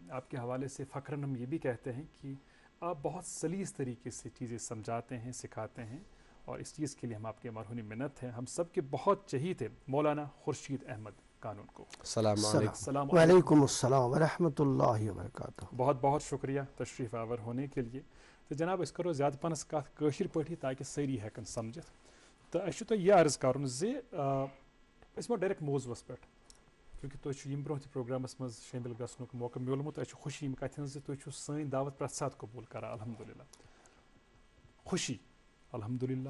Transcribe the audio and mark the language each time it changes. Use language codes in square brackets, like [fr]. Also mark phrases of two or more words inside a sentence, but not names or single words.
[ur] آپ کے حوالے سے فخراً ہم یہ بھی کہتے ہیں کہ آپ بہت سلیس طریقے سے چیزیں سمجھاتے ہیں، سکھاتے ہیں، اور اس چیز کے لیے ہم آپ کے مرہونی منت ہیں. ہم سب کے بہت چہیت ہیں مولانا خورشید احمد قانون کو. [ar] السلام علیکم. وعلیکم السلام ورحمۃ اللہ وبرکاتہ. [ur] بہت بہت شکریہ تشریف آور ہونے کے لیے. [ks] تو جناب اس کرو زیادہ پانس کت کٲشِر پٲٹھی تاکہ سٲری ہیٚکن سمجھِتھ. تو اَسہِ چھُ تۄہہِ یہِ عرض کَرُن زِ أسۍ یِمو ڈایریکٹ موضوٗعس پٮ۪ٹھ، کیونکہِ تۄہہِ چھُ ییٚمہِ برونٛہہ تہِ پروگرامس منٛز شٲمِل گژھنُک موقعہٕ میوٗلمُت. اَسہِ چھُ خوشی ییٚمہِ کَتھِ ہٕنٛز زِ تُہۍ چھِو سٲنۍ دعوت پرٛٮ۪تھ ساتہٕ قبوٗل کران. [ar] الحمدللہ خوشی الحمدللہ.